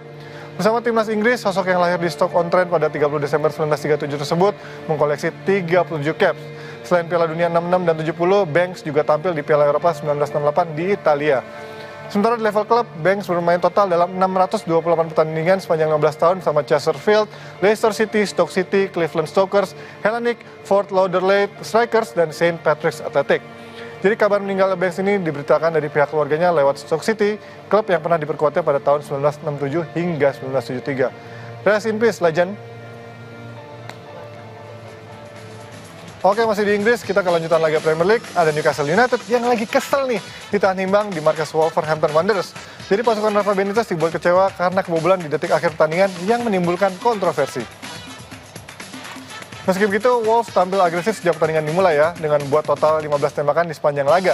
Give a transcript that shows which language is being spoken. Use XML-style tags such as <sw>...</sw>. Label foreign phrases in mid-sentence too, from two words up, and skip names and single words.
<id>Bersama timnas Inggris, sosok yang lahir di Stoke-on-Trent pada 30 Desember 1937 tersebut mengkoleksi 37 caps. Selain Piala Dunia 66 dan 70, Banks juga tampil di Piala Eropa 1968 di Italia. Sementara di level klub, Banks bermain total dalam 628 pertandingan sepanjang 15 tahun sama Chesterfield, Leicester City, Stoke City, Cleveland Stokers, Hellenic, Fort Lauderdale Strikers, dan St. Patrick's Athletic. Jadi kabar meninggal Banks ini diberitakan dari pihak keluarganya lewat Stoke City, klub yang pernah diperkuatnya pada tahun 1967 hingga 1973.</id> <en>Rest in peace, legend.</en> <id>Oke, masih di Inggris, kita ke lanjutan laga Premier League. Ada Newcastle United yang lagi kesel nih ditahan imbang di markas Wolverhampton Wanderers. Jadi pasukan Rafa Benitez dibuat kecewa karena kebobolan di detik akhir pertandingan yang menimbulkan kontroversi. Meski begitu, Wolves tampil agresif sejak pertandingan dimulai ya, dengan buat total 15 tembakan di sepanjang laga.</id>